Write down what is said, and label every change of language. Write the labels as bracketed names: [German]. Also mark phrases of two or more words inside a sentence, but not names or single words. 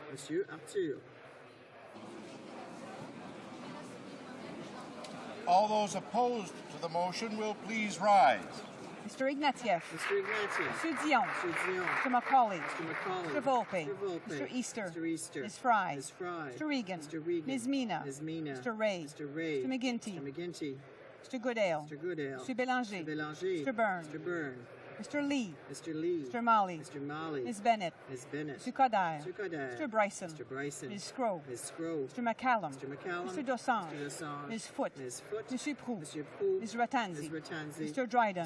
[English] All those opposed to the motion will please rise. Mr. Ignatieff. Mr. Dion. Mr. Macaulay. Mr. Volpe. Mr. Easter. Ms. Fry. Mr. Regan. Ms. Mina. Mr. Ray. Mr. McGinty. Mr. Goodale. Mr. Bélanger. Mr. Byrne. Mr. Lee. Mr. Malley. Ms. Bennett. Mr. Kodai. Mr. Bryson. Ms. Scrow. Mr. McCallum. Mr. Dosange. Ms. Foote. Mr. Proux. Ms. Ratanzi. Mr. Dryden.